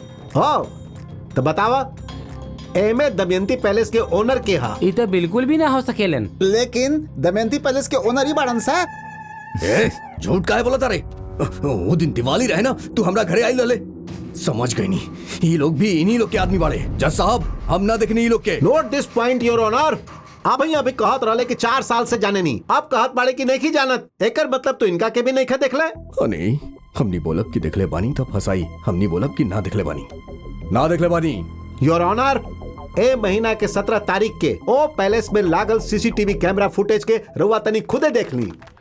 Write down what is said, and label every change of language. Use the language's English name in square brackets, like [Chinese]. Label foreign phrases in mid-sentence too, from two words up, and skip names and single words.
[Bhojpuri] हो तो बतावा, एमे दमयंती पैलेस के ओनर के हा? ये तो बिल्कुल भी ना हो सकेलन। लेकिन दमयंती पैलेस के ओनर ही बाड़न सा। झूठ काहे बोला तारे? वो दिन दिवाली रहे ना, तू हमरा घरे आई लले, समझ गई नहीं। ये लोग भी इन्हीं लोग के आदमी बाड़े। जज साहब, हम ना देखने ये लोग के। [English] Note this point Your Honour. [Bhojpuri] आप अभी कहत रहे कि 4 साल से जाने नहीं, आप कहत बाड़े कि नहीं जानत। एकर मतलब तो इनका के भी नहीं देख ले। नहीं, हमनी बोलब कि देखले बानी तब फसाई, हमनी बोलब कि ना देखले बानी, ना देखले बानी। [English] Your Honour, [Bhojpuri] ए महीना के 17 तारीख के ओ पैलेस में लागल [English] CCTV camera footage [Bhojpuri] के रउआ तनी खुदे देख ली।